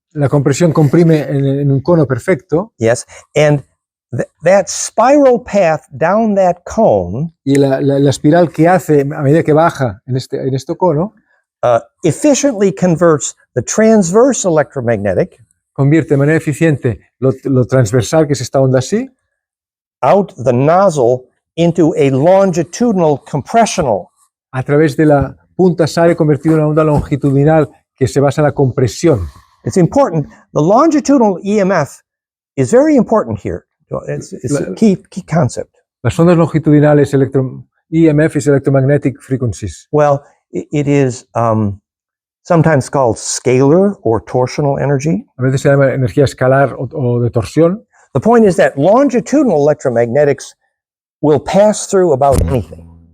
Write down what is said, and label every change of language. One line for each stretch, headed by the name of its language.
Spanish: La compresión comprime en un cono perfecto
English: Yes, and that spiral path down that cone
Spanish: y la espiral que hace a medida que baja en este cono
English: efficiently converts the transverse electromagnetic
Spanish: convierte de manera eficiente lo transversal, que es esta onda así,
English: out the nozzle into a longitudinal compressional.
Spanish: a través de la punta sale convertido en una onda longitudinal que se basa en la compresión.
English: It's important. The longitudinal EMF is very important here. It's a key concept.
Spanish: Las ondas longitudinales,
English: EMF is electromagnetic frequencies. Well, it is sometimes called scalar or torsional energy.
Spanish: A veces se llama energía escalar o de torsión.
English: The point is that longitudinal electromagnetics will pass through about anything.